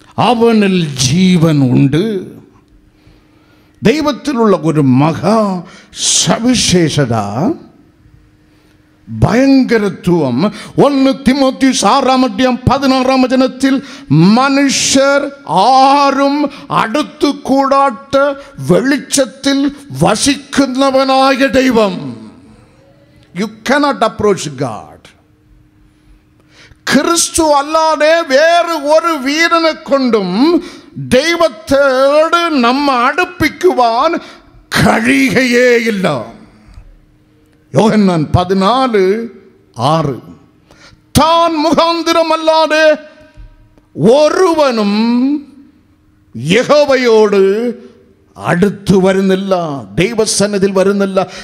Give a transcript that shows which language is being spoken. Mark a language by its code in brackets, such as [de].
[ml] അവനിൽ ജീവൻ ഉണ്ട്. ദൈവത്തിലുള്ള ഒരു മഹാ സവിശേഷത, ഭയങ്കരത്വം. 1 തിമോത്തിയോസ് 6:16 മനുഷ്യർ ആരും അടുത്തു കൂടാത്ത വെളിച്ചത്തിൽ വസിക്കുന്നവനായ ദൈവം. [en] You cannot approach God. [ml] ക്രിസ്തു അല്ലാതെ വേറെ ഒരു വീരനെ കൊണ്ടും ദൈവത്തോട് നമ്മെ അടുപ്പിക്കുവാൻ കഴിയുകയേയില്ല. യോഹന്നാൻ 14:6. താൻ മുഖാന്തരമല്ലാതെ ഒരുവനും യഹോവയോട് അടുത്തു വരുന്നില്ല, ദൈവസന്നിധിയിൽ വരുന്നില്ല.